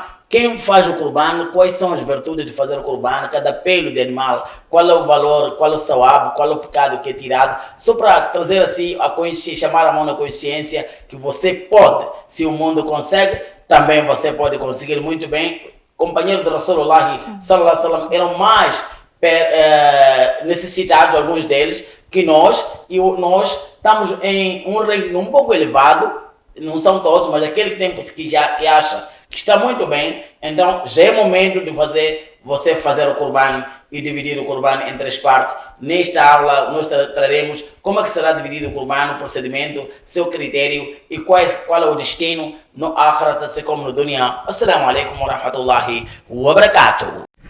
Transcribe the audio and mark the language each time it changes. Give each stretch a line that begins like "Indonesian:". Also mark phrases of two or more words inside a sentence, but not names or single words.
Portuguese: Quem faz o Qurban, quais são as virtudes de fazer o Qurban, cada pelo de animal, qual é o valor, qual é o sawab, qual é o pecado que é tirado, só para trazer assim a consciência, chamar a mão na consciência que você pode, se o mundo consegue, também você pode conseguir muito bem. Companheiros de
Arabic: رسول الله صلى الله عليه وسلم
Portuguese: eram mais necessitados, alguns deles, que nós, e nós estamos em um ranking um pouco elevado, não são todos, mas aquele que tem que acha que está muito bem, então já é momento de você fazer o Qurban e dividir o Corban em 3 partes. Nesta aula nós traremos como é que será dividido o Corban, o procedimento, seu critério e qual é o destino no Akhirat, assim como no Dunya.
Arabic: السلام عليكم ورحمة الله وبركاته.